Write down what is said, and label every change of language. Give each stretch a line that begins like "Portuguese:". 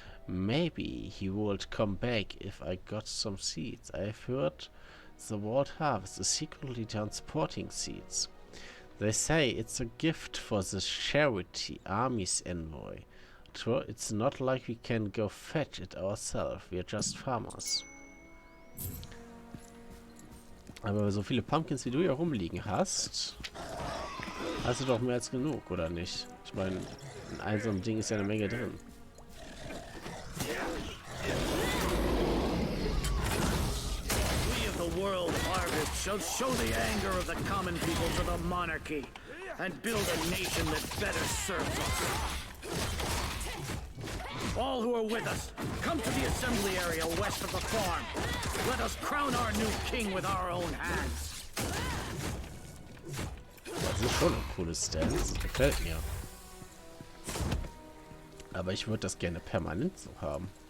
English: Maybe he would come back if I got some seeds. I've heard the World Harvest is secretly transporting seeds. They say it's a gift for the charity army's envoy. True, it's not like we can go fetch it ourselves. We're just farmers.
German: Aber so viele Pumpkins, wie du hier rumliegen hast, hast du doch mehr als genug, oder nicht? Ich meine, in einem so einem Ding ist ja eine Menge drin.
English: World harvest shall show the anger of the common people to the monarchy and build a nation that better serves us. All who are with us, come to the assembly area west of the farm. Let us crown our new king with our own hands.
German: Das ist schon ein cooles Stance. Gefällt mir. Aber ich würde das gerne permanent so haben.